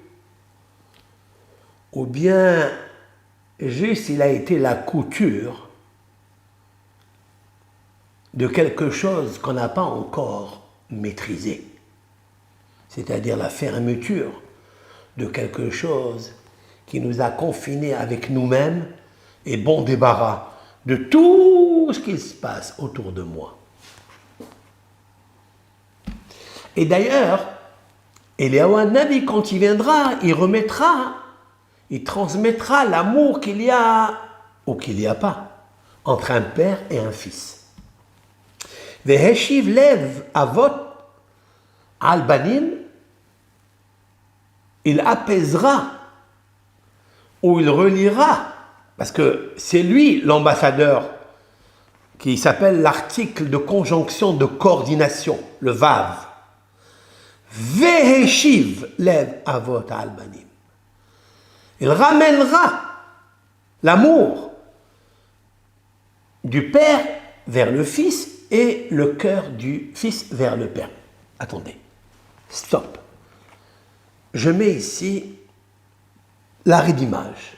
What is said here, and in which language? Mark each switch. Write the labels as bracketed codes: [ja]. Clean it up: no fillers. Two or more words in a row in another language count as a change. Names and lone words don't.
[fr] Ou bien, juste il a été la couture de quelque chose qu'on n'a pas encore maîtrisé, c'est-à-dire la fermeture de quelque chose qui nous a confinés avec nous-mêmes et bon débarras de tout ce qui se passe autour de moi. Et d'ailleurs, Eliyahu Hanavi, quand il viendra, il remettra, il transmettra l'amour qu'il y a ou qu'il n'y a pas entre un père et un fils. [he] והשיב לב אבות על בנים, [fr] il apaisera ou il reliera, parce que c'est lui l'ambassadeur qui s'appelle l'article de conjonction de coordination, le vav. [he] והשיב לב אבות על בנים. [fr] Il ramènera l'amour du père vers le fils et le cœur du fils vers le père. Attendez, stop. Je mets ici l'arrêt d'image.